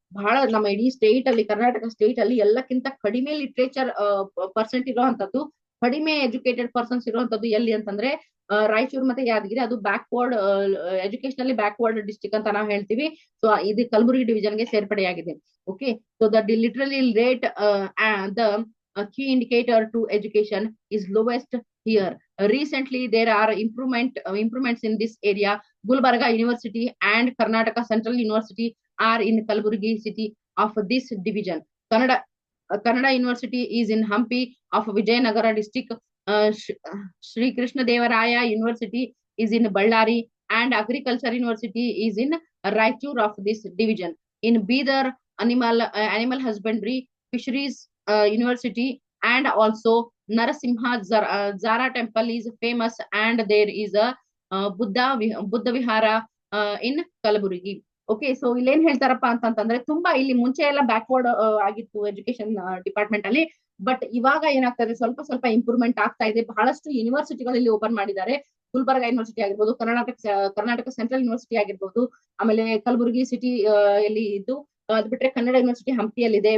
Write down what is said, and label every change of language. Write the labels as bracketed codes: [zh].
[kn] ಬಹಳ ನಮ್ಮ ಇಡೀ ಸ್ಟೇಟ್ ಅಲ್ಲಿ, ಕರ್ನಾಟಕ ಸ್ಟೇಟ್ ಅಲ್ಲಿ ಎಲ್ಲಕ್ಕಿಂತ ಕಡಿಮೆ ಲಿಟ್ರೇಚರ್ ಪರ್ಸೆಂಟ್ ಇರುವಂತದ್ದು, ಕಡಿಮೆ ಎಜುಕೇಟೆಡ್ ಪರ್ಸನ್ಸ್ ಇರುವಂತದ್ದು ಎಲ್ಲಿ ಅಂತಂದ್ರೆ ರಾಯಚೂರು ಮತ್ತೆ ಯಾದಗಿರಿ. ಅದು ಬ್ಯಾಕ್ವರ್ಡ್ ಎಜುಕೇಶನಲ್ಲಿ ಬ್ಯಾಕ್ವರ್ಡ್ ಡಿಸ್ಟ್ರಿಕ್ಟ್ ಅಂತ ನಾವು ಹೇಳ್ತೀವಿ. ಸೊ ಇದು ಕಲಬುರಗಿ ಡಿವಿಷನ್ ಗೆ ಸೇರ್ಪಡೆಯಾಗಿದೆ. [en] Okay, so that literally rate the key indicator to education is lowest here. Recently, there are improvements in this area. Gulbarga University and Karnataka Central University are in Kalburgi city of this division. Kannada University is in Hampi of Vijayanagara district. Sri Krishna Devaraya University is in Ballari, and Agriculture University is in Raichur of this division. In Bidar, animal husbandry, fisheries university, and also Narasimha Zara temple is famous, and there is a Buddha Vihara in Kalaburgi. [kn] Okay, so ಇಲ್ಲಿ ಏನ್ ಹೇಳ್ತಾರಪ್ಪ ಅಂತಂದ್ರೆ ತುಂಬಾ ಇಲ್ಲಿ ಮುಂಚೆ ಎಲ್ಲ backward ಆಗಿತ್ತು education department ಅಲ್ಲಿ. But ಇವಾಗ ಏನಾಗ್ತದೆ, ಸ್ವಲ್ಪ ಸ್ವಲ್ಪ ಇಂಪ್ರೂವ್ಮೆಂಟ್ ಆಗ್ತಾ ಇದೆ. ಬಹಳಷ್ಟು ಯೂನಿವರ್ಸಿಟಿಗಳು ಇಲ್ಲಿ ಓಪನ್ ಮಾಡಿದ್ದಾರೆ. ಗುಲ್ಬರ್ಗಾ ಯೂನಿವರ್ಸಿಟಿ ಆಗಿರ್ಬೋದು, ಕರ್ನಾಟಕ ಸೆಂಟ್ರಲ್ ಯೂನಿವರ್ಸಿಟಿ ಆಗಿರ್ಬೋದು, ಆಮೇಲೆ ಕಲಬುರಗಿ ಸಿಟಿ ಅಲ್ಲಿ ಇದ್ದು, ಅದ್ ಬಿಟ್ರೆ ಕನ್ನಡ ಯೂನಿವರ್ಸಿಟಿ ಹಂಪಿಯಲ್ಲಿದೆ.